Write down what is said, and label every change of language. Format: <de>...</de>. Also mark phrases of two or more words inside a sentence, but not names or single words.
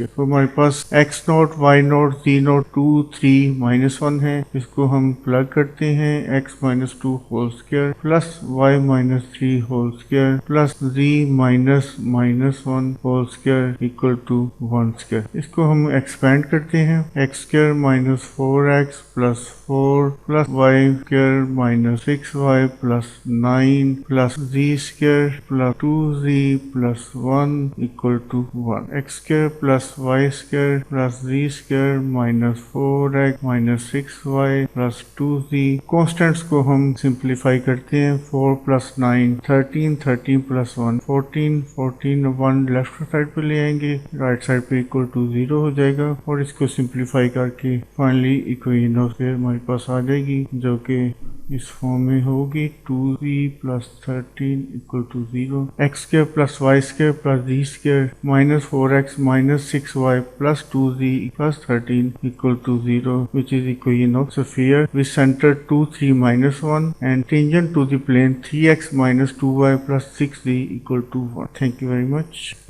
<hi>तो हमारे पास x0 y0 z0 2 3 -1 है, इसको हम प्लग करते हैं। x - 2</hi> <en>whole square</en> <hi>+ y - 3</hi> <en>whole square</en> <hi>+ z - -1</hi> <en>whole square</en> <hi>= 1²। इसको हम एक्सपेंड करते हैं। x² - 4x + 4 + y² - 6y + 9 + z² + 2z + 1 = 1। x² + y² + z² - 4x - 6y + 2z। कॉन्स्टेंट्स को हम सिंप्लीफाई करते हैं। 4 + 9 13 13 + 1 14 14 1</hi> <en>left side</en> <hi>पे ले आएंगे,</hi> <en>right side</en> <hi>पे = 0 हो जाएगा और इसको सिंप्लीफाई करके फाइनली</hi> <en>equation of sphere</en> <hi>हमारे पास आ जाएगी जो कि इस फॉर्म में होगी 2z + 13 = 0।</hi> <en>x² + y² + z² - 4x - 6y + 2z + 13 = 0 which is equation of sphere with center 2 3 -1 and tangent to the plane 3x - 2y + 6z = 1। Thank you very much.</en>